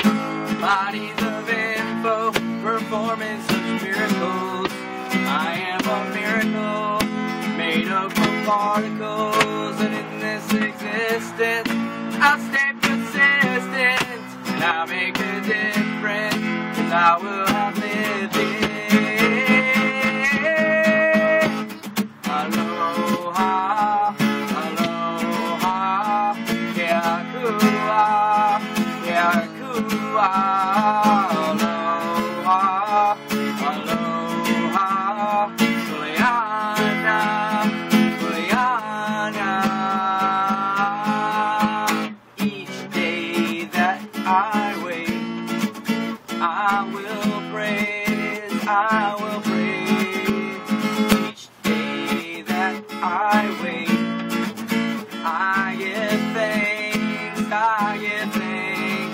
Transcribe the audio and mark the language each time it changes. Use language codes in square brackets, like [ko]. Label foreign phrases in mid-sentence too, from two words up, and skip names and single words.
[en] Bodies of info performing such miracles. I am a miracle made up of particles, and in this existence I'll stay persistent, and I'll make a difference, 'cause I will have lived it. [haw] Aloha, aloha, keakua, keakua. Aloha, aloha, kuleana, kuleana. [en] Each day that I wait, I will praise, I will praise. Each day that I wait, I give thanks, I give thanks.